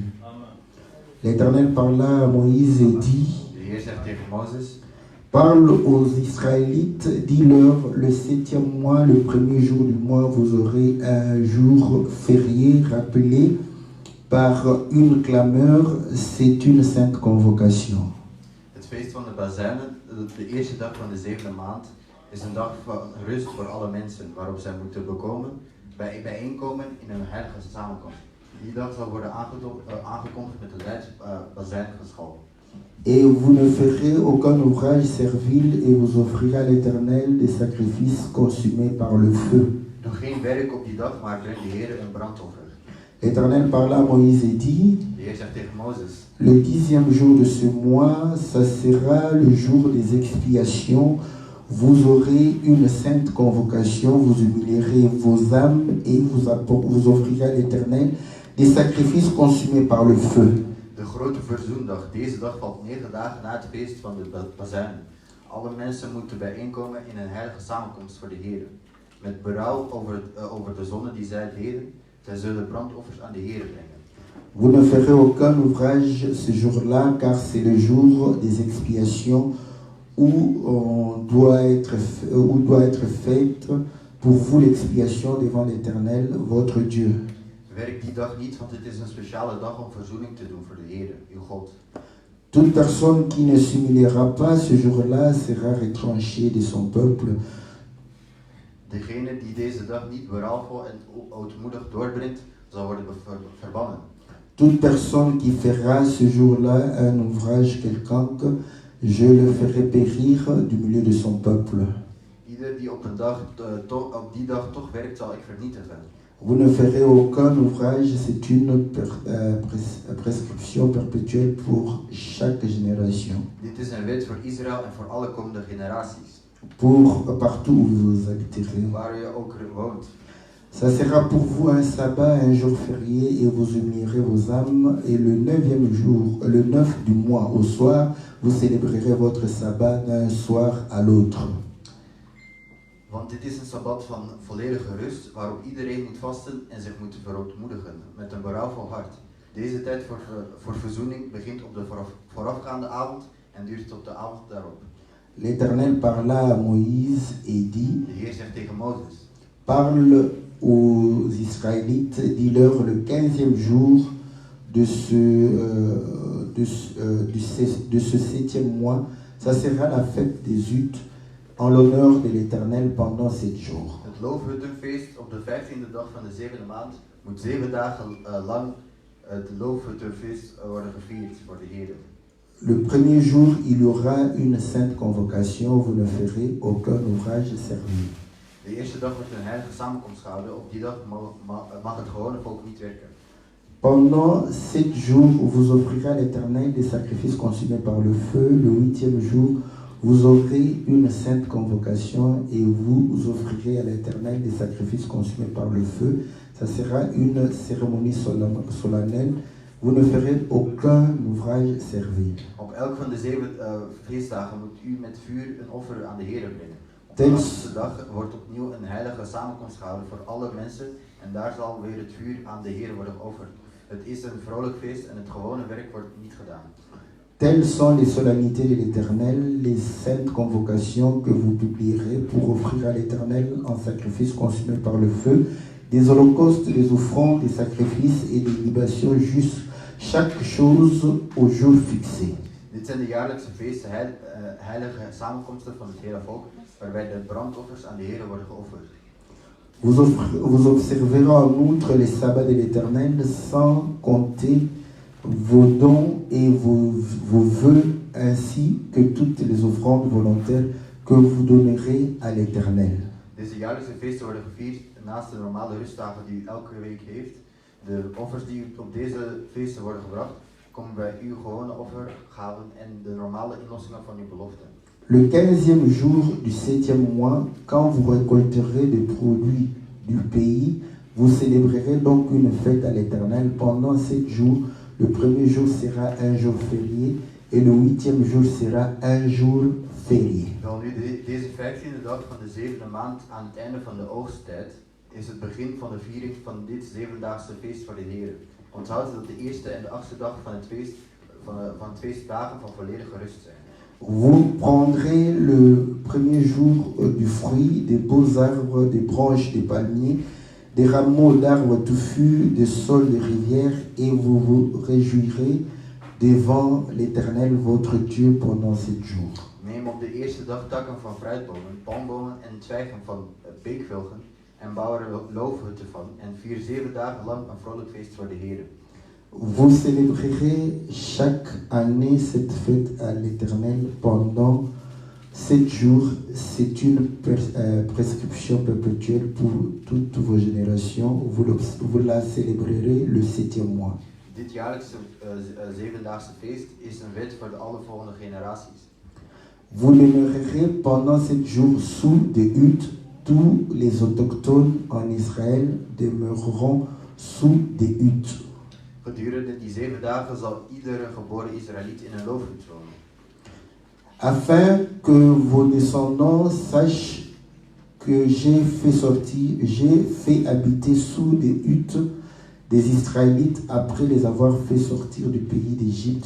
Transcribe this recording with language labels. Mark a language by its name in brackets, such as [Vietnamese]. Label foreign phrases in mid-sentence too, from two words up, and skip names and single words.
[French] L'Éternel parla à Moïse et dit: Parle aux Israélites, dis-leur, le 7e mois, le premier jour du mois, vous aurez un jour férié rappelé par une clameur, c'est une sainte convocation. [Dutch] Het feest van de Bazuinen, de eerste dag van de zevende maand, is een dag van rust voor alle mensen, waarop zij moeten bijeenkomen in een heilige samenkomst. Die dag zal worden aangekondigd met de bazuingeschal. [French] Et vous ne ferez aucun ouvrage servile et vous offrirez à l'Éternel des sacrifices consumés par le feu. [Dutch] Doe geen werk op die dag, maar breng de Heer een brandoffer. [French] L'Éternel parla à Moïse et dit: [Dutch] De Heer zegt tegen Mozes: [French] Le 10e jour de ce mois, ça sera le jour des expiations. Vous aurez une sainte convocation, vous humilierez vos âmes et vous offrirez à l'Éternel des sacrifices consumés par le feu. [Dutch] De grote verzoendag, deze dag valt 9 dagen na het feest van de bazuinen. Alle mensen moeten bijeenkomen in een heilige samenkomst voor de Heer. Met berouw over de zonde die zij deden, zij zullen brandoffers aan de Heer brengen. [French] Vous ne ferez aucun ouvrage ce jour-là, car c'est le jour des expiations où doit être faite pour vous l'expiation devant l'Éternel, votre Dieu. [Dutch] Werk die dag niet, want het is een speciale dag om verzoening te doen voor de Heer, uw God. [French] Toute personne qui ne s'humiliera pas ce jour-là sera retranchée de son peuple. [Dutch] Degene die deze dag niet berouwvol en ootmoedig doorbrengt, zal worden verbannen. [French] Toute personne qui fera ce jour-là un ouvrage quelconque, je le ferai périr du milieu de son peuple. [Dutch] Ieder die op die dag toch werkt, zal ik vernietigen. [French] Vous ne ferez aucun ouvrage, c'est une prescription perpétuelle pour chaque génération. [Dutch] Dit is een wet voor Israël en voor alle komende generaties. [French] Pour partout où vous habiterez. [Dutch] Waar je ook woont. [French] Ça sera pour vous un sabbat, un jour férié, et vous humilierez vos âmes. Et le 9e jour, le 9 du mois au soir, vous célébrerez votre sabbat d'un soir à l'autre. [Dutch] Want dit is een sabbat van volledige rust, waarop iedereen moet vasten en zich moet verootmoedigen, met een berouwvol hart. Deze tijd voor verzoening begint op de voorafgaande avond en duurt tot de avond daarop. [French] L'Éternel parla à Moïse et dit: [Dutch] De Heer zegt tegen Mozes: [French] Parle aux Israélites, dis-leur le 15e jour de ce 7e mois, ça sera la fête des Hutes en l'honneur de l'Éternel pendant 7 jours. [Dutch] Het loofhuttenfeest op de 15e dag van de 7e maand moet 7 dagen lang het loofhuttenfeest worden gevierd voor de Heer. [French] Le premier jour, il y aura une sainte convocation, vous ne ferez aucun ouvrage servile. [Dutch] De eerste dag wordt een heilige samenkomst gehouden. Op die dag mag het gewone volk niet werken. [French] Pendant 7 jours, vous offrirez à l'Éternel des sacrifices consumés par le feu. Le 8e jour, vous aurez une sainte convocation et vous offrirez à l'Éternel des sacrifices consumés par le feu. Ça sera une cérémonie solennelle. Vous ne ferez aucun ouvrage servile. [Dutch] Op elk van de 7 feestdagen moet u met vuur een offer aan de Heer brengen. Op de laatste dag wordt opnieuw een heilige samenkomst gehouden voor alle mensen en daar zal weer het vuur aan de Heer worden geofferd. Het is een vrolijk feest en het gewone werk wordt niet gedaan. [French] Telles sont les solennités de l'Éternel, les saintes convocations que vous publierez pour offrir à l'Éternel en sacrifice consumé par le feu, des holocaustes, des offrandes, des sacrifices et des libations justes, chaque chose au jour fixé. [Dutch] Dit zijn de jaarlijkse feesten, heilige samenkomsten van het hele volk, waarbij de brandoffers aan de Heer worden geofferd. [French] Vous observerez en outre les sabbats de l'Éternel sans compter vos dons et vos vœux, ainsi que toutes les offrandes volontaires que vous donnerez à l'Éternel. [Dutch] Deze jaarlijkse feesten worden gevierd naast de normale rustdagen die u elke week heeft. De offers die op deze feesten worden gebracht, komen bij uw gewone offergaven en de normale inlossingen van uw belofte. [French] Le 15e jour du 7e mois, quand vous récolterez des produits du pays, vous célébrerez donc une fête à l'Éternel pendant 7 jours. Le premier jour sera un jour férié et le 8e jour sera un jour férié. [Dutch] Wel nu, deze 15e dag van de 7e maand aan het einde van de oogsttijd is het begin van de viering van dit 7-daagse feest voor de Heer. Onthoud dat de eerste en de 8e dag van het feest van 2 dagen van volledige rust zijn. [French] Vous prendrez le premier jour du fruit, des beaux arbres, des branches, des palmiers, des rameaux d'arbres touffus, des saules de rivières, et vous vous réjouirez devant l'Éternel votre Dieu pendant 7 jours. [Dutch] Neem op de eerste dag takken van fruitbomen, palmbomen en twijgen van beekvilgen en bouw er loofhutten van en vier 7 dagen lang een vrolijk feest voor de Heer. [French] Vous célébrerez chaque année cette fête à l'Éternel pendant 7 jours. C'est une prescription perpétuelle pour toutes vos générations. Vous la célébrerez le 7e mois. [Dutch] Dit jaarlijkse 7-daagse feest is een wet voor de alle volgende generaties. [French] Vous demeurerez pendant 7 jours sous des huttes. Tous les autochtones en Israël demeureront sous des huttes. [Dutch] Gedurende die 7 dagen zal iedere geboren Israëliet in een loofhut wonen. [French] Afin que vos descendants sachent que j'ai fait habiter sous des huttes des Israélites après les avoir fait sortir du pays d'Égypte.